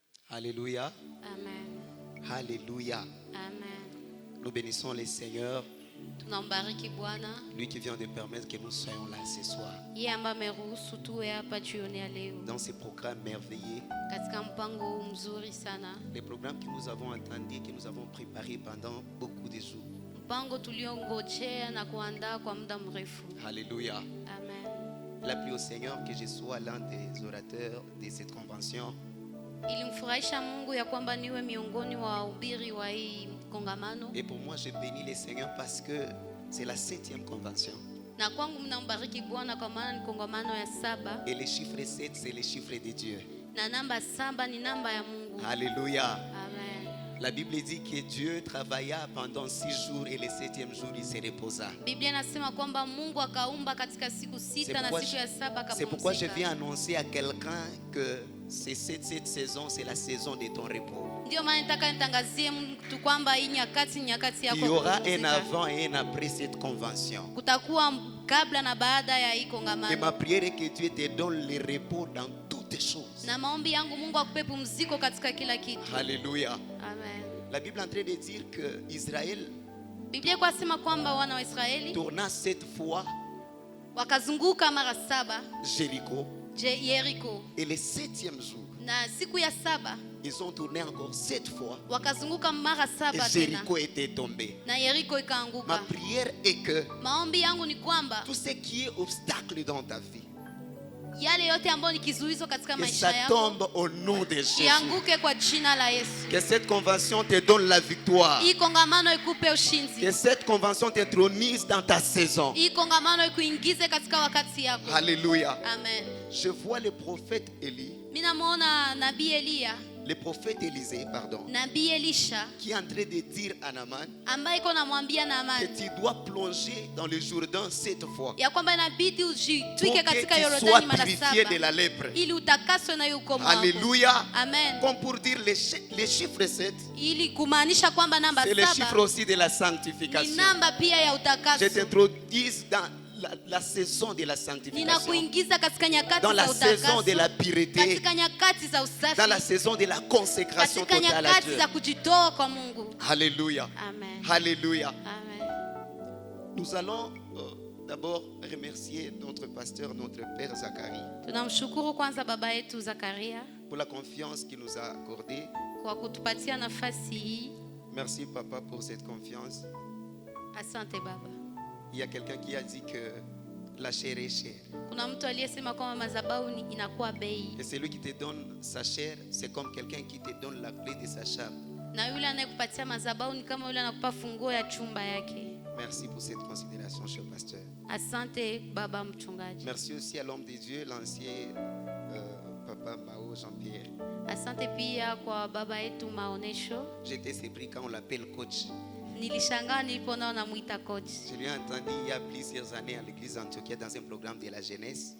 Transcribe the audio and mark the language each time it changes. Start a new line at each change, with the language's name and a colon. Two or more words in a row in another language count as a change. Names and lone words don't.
French: Alléluia. Amen. Alléluia. Amen. Nous bénissons le Seigneur,
Swahili: Tunambariki Bwana
French: lui qui vient de permettre que nous soyons là ce soir.
Swahili: yeye ambaye ameruhusu tuwe hapa jioni ya leo
French: Dans ce programme merveilleux,
Swahili: katika mpango huu mzuri sana,
French: les programmes que nous avons entendus, que nous avons préparés pendant beaucoup de jours.
Swahili: mpango tuliongojea na kuandaa kwa muda mrefu.
French: Alléluia. Amen. Il a plu au Seigneur que je sois l'un des orateurs de cette convention.
Swahili: Ilimfurahisha Mungu ya kwamba niwe miongoni wa wahubiri wa hii kongamano,
French: Et pour moi, je bénis le Seigneur parce que c'est la 7e convention.
Swahili: na kwangu mnambariki Bwana kwa maana ni kongamano ya 7
French: Et le chiffre 7, c'est le chiffre de Dieu.
Swahili: na namba 7 ni namba ya Mungu.
French: Alléluia. Amen. La Bible dit que Dieu travailla pendant 6 jours et le 7e jour, il se reposa.
Swahili: Biblia inasema kwamba Mungu akaumba katika siku 6 na siku ya 7
French: C'est pourquoi je
Swahili: akapumzika.
French: viens annoncer à quelqu'un que cette saison, c'est la saison de ton repos.
Swahili: Ndio maana nataka nitangazie mtu kwamba hii nyakati
French: Il
Swahili: yako
French: y
Swahili: ya
French: aura un
Swahili: kupumzika.
French: avant et un après cette convention.
Swahili: Kutakuwa kabla na baada ya hii
French: Et ma
Swahili: kongamano.
French: prière est que Dieu te donne le repos dans toutes choses.
Swahili: Na maombi yangu Mungu akupe pumziko katika kila kitu.
French: Alléluia. Amen. La Bible est en train de dire que Israël
Swahili: Biblia kwa sema kwamba wana wa Israeli
French: tourna 7 fois
Swahili: wakazunguka mara 7
French: Jéricho.
Swahili: Yeriko,
French: Et le 7e jour,
Swahili: na siku ya 7
French: ils ont tourné encore 7 fois.
Swahili: wakazunguka mara
French: Et
Swahili: 7 tena
French: Jéricho était tombé.
Swahili: na Yeriko
French: Ma
Swahili: ikaanguka.
French: prière est que
Swahili: Maombi yangu ni kwamba
French: tout ce qui est obstacle dans ta vie,
Swahili: yale yote ambayo ni kizuizo katika
French: que
Swahili: maisha
French: ça
Swahili: yako
French: tombe au nom de Jésus.
Swahili: ianguke kwa jina la Yesu.
French: Que cette convention te donne la victoire.
Swahili: Hii kongamano ikupe
French: Que
Swahili: ushindi.
French: cette convention t'intronise dans ta saison.
Swahili: Hii kongamano ikuingize katika wakati yako.
French: Alléluia. Amen. Je vois le prophète Élie,
Swahili: Mimi namuona nabii Elia,
French: le prophète Élisée, pardon,
Swahili: nabii Elisha
French: qui est en train de dire à Naaman
Swahili: ambaye iko namwambia
French: que
Swahili: Naamani
French: tu dois plonger dans le Jourdain 7 fois
Swahili: ya kwamba inabidi
French: pour
Swahili: ujitwike
French: que
Swahili: katika
French: tu sois
Swahili: Yordani mara
French: purifié de
Swahili: 7
French: la lèpre.
Swahili: ili utakaswe na hiyo ukomo wako.
French: Alléluia. Amen. Comme pour dire les chiffres 7,
Swahili: Ili kumaanisha kwamba namba
French: c'est le chiffre
Swahili: 7
French: aussi de la
Swahili: ni
French: sanctification.
Swahili: namba pia ya
French: Je
Swahili: utakaso.
French: t'introduis dans la saison de la sanctification,
Swahili: Ninakuingiza katika nyakati
French: dans la
Swahili: za
French: saison de la
Swahili: utakaso,
French: pureté,
Swahili: katika nyakati za
French: dans la
Swahili: usafi,
French: saison de la consécration
Swahili: katika
French: totale à
Swahili: nyakati
French: Dieu.
Swahili: za kujitoa kwa Mungu.
French: Alléluia. Amen. Alléluia. Amen. Nous allons d'abord remercier notre pasteur, notre père Zacharie,
Swahili: Tunamshukuru kwanza baba yetu Zakaria
French: pour la confiance qu'il nous a accordée.
Swahili: kwa kutupatia nafasi hii.
French: Merci papa pour cette confiance.
Swahili: Asante baba.
French: Il y a quelqu'un qui a dit que la chair est chère.
Swahili: Kuna mtu aliyesema kwamba madhabahu inakuwa bei,
French: Et celui qui te donne sa chair, c'est comme quelqu'un qui te donne la clé de sa chambre.
Swahili: na yule anayekupatia madhabahu ni kama yule anakupa funguo ya chumba yake.
French: Merci pour cette considération, cher pasteur.
Swahili: Asante baba mchungaji.
French: Merci aussi à l'homme de Dieu, l'ancien papa Mao Jean-Pierre.
Swahili: Asante pia kwa baba yetu Maonesho.
French: J'étais surpris quand on l'appelle coach.
Swahili: Nilishangaa nilipoona namuita coach.
French: Je l'ai entendu il y a plusieurs années à l'église d'Antiochia dans un programme de la jeunesse.